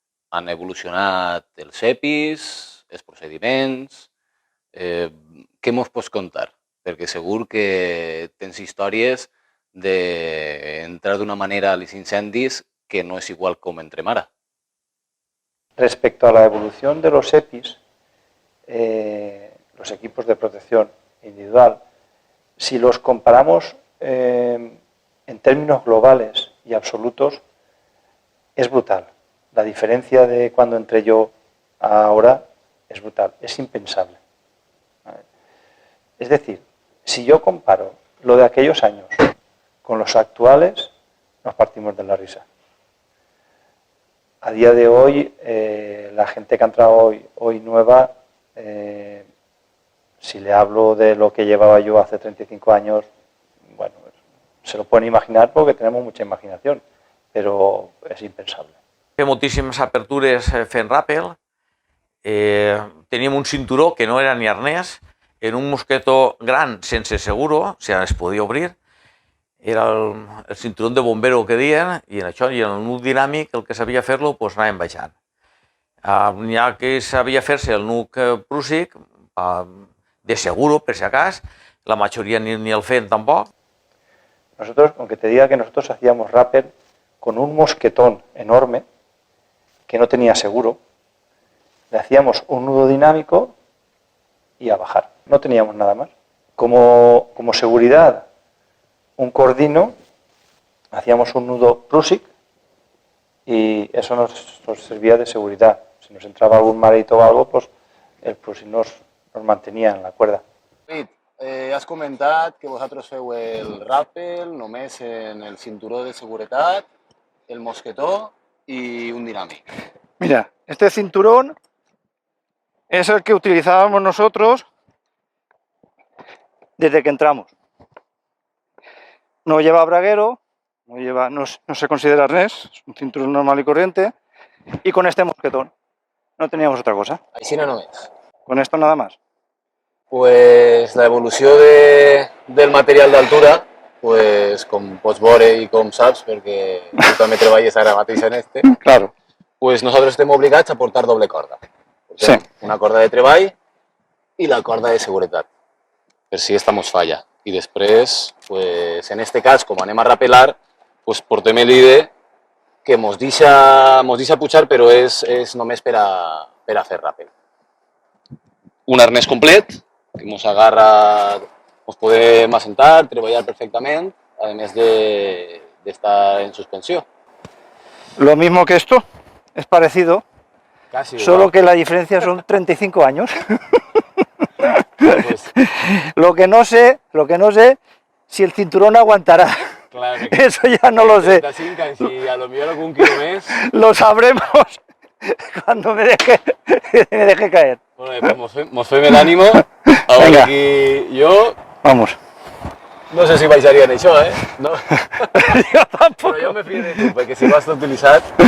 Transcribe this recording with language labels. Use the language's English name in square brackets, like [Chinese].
[Catalan] Han evolucionat els EPIs, els procediments... Què mos pots contar? Perquè segur que tens històries d'entrar d'una manera a los incendis que no es igual como entrem ara. [Spanish] Respecto a la evolución de los EPIs, los equipos de protección individual, si los comparamos en términos globales y absolutos, es brutal. La diferencia de cuando entré yo a ahora es brutal, es impensable. Es decir, si yo comparo lo de aquellos años con los actuales, nos partimos de la risa. A día de hoy, la gente que ha entrado hoy nueva Si le hablo de lo que llevaba yo hace 35 años, bueno, se lo pueden imaginar porque tenemos mucha imaginación, [Catalan] però és impensable. Fem moltíssimes apertures fent ràpel, teníem un cinturó que no era ni arnès, en un mosquetó gran sense seguro, o sigui, es podia obrir, era el cinturó de bombero que diuen, i en això, i en el nuc dinàmic, el que sabia fer-lo, doncs anàvem baixant. N'hi ha que sabia fer-se el nuc prússic, de seguro, per si acas, la majoria ni el feien tampoc. [Spanish] Nosotros, aunque te diga que nosotros hacíamos rappel con un mosquetón enorme, que no tenía seguro, le hacíamos un nudo dinámico y a bajar. No teníamos nada más. Como seguridad, un cordino, hacíamos un nudo prússic y eso nos servía de seguridad. Si nos entraba algún mareito o algo, pues el prússic nos mantenía en la cuerda. [Catalan] Has comentat que vosaltres feu el ràpel només en el cinturó de seguretat, el mosquetó y un dinàmic. [Spanish] Mira, este cinturón es el que utilizábamos nosotros desde que entramos. No lleva braguero, no se considera arnés, es un cinturón normal y corriente, y con este mosquetón. No teníamos otra cosa. [Catalan] Així no només. [Spanish] Con esto nada más. [Catalan] Pues la evolució del material d'altura, pues, com pots veure i com saps, perquè tu també treballes ara mateix en este, [Spanish] claro. [Catalan] Pues nosaltres estem obligats a portar doble corda. Sí. Una corda de treball i la corda de seguretat, per si esta mos falla. I després, pues, en este cas, com anem a rapelar, pues, portem l'IDE que mos deixa pujar, però és només per a fer ràpel. Un arnès complet, que mos agarra, mos podem assentar, treballar perfectament, a més d'estar en suspensió. [Spanish] Lo mismo que esto, es parecido, Casi solo que la diferencia son 35 años. Pues, Lo que no sé, si el cinturón aguantará. claro, Eso ya no lo sé. [Catalan] 35 anys i a lo millor algun quilo més. [Spanish] Lo sabremos cuando me deje caer. [Catalan] Bueno, pues mos fem l'ànimo. A veure [Spanish] Venga. [Catalan] aquí jo... [Spanish] Vamos. [Catalan] No sé si baixaria en això, eh? No. Jo tampoc. Però jo me fio de tu, perquè si vas utilitzat...